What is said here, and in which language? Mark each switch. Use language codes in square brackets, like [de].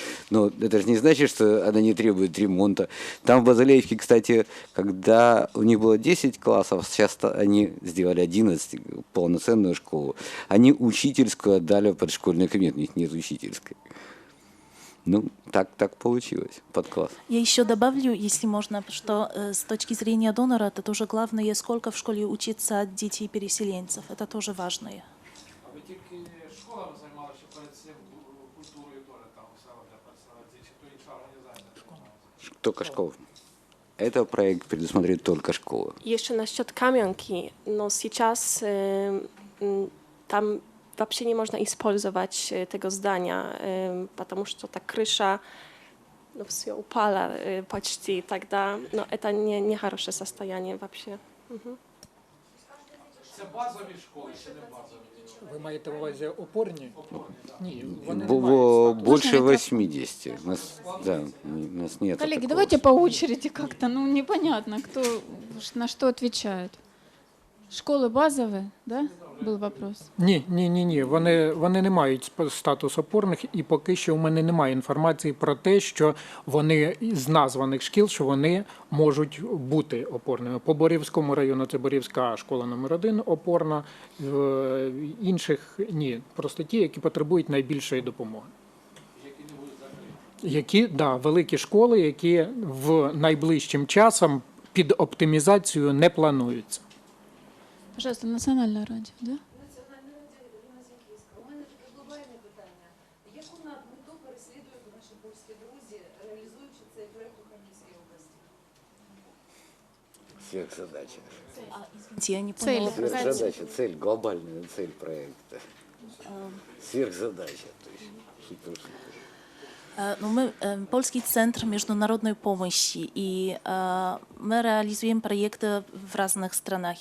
[ru] Но это же не значит, что она не требует ремонта. Там в Базалеевке, кстати, когда у них было 10 классов, сейчас они сделали 11, полноценную школу, они учительскую отдали в предшкольный кабинет, у них нет учительской. Ну, так получилось, под класс. Я еще добавлю, если можно, что с точки зрения донора, это тоже главное, сколько в школе учится детей переселенцев. Это тоже важное. [uk] А ви тільки школами займалися, чи перед цим культурою теж там у селах, де представляється, чи то інша організація займалася? [ru] Только школы. Это проект предусматривает только школы. [pl] Jeszcze [ru] насчет Кам'янки, но сейчас там вообще не можно использовать [pl] tego [ru] здания, потому что та крыша все упала почти тогда, но это не хорошее состояние вообще. [uk] Це базові школи чи не базові? Ви маєте в увазі опорні? Ні, вони не Бо- мають. [ru] Больше Можно 80. У нас нет. Коллеги, такого. давайте по очереди как-то, ну непонятно, кто на что отвечает. Школы базовые, да? Был вопрос. [uk] Ні. Вони не мають статус опорних, і поки що в мене немає інформації про те, що вони з названих шкіл, що вони можуть бути опорними. По Борівському району це Борівська школа номер 1 опорна, інших ні. Просто ті, які потребують найбільшої допомоги. Великі школи, які в найближчим часом під оптимізацію не плануються. [ru] Пожалуйста, национальное радио, да? [uk] Національне радіо Ірина Зінківська. У мене таке глобальне питання. Яку мету переслідують наші польські друзі, реалізуючи цей проект у Харківській області? [ru] Сверхзадача. Извините, я не Цель. поняла. Сверхзадача, цель, глобальная цель проекта. Сверхзадача. То есть, супер. Ну, мы Польский центр международной помощи, и мы реализуем проекты в разных странах.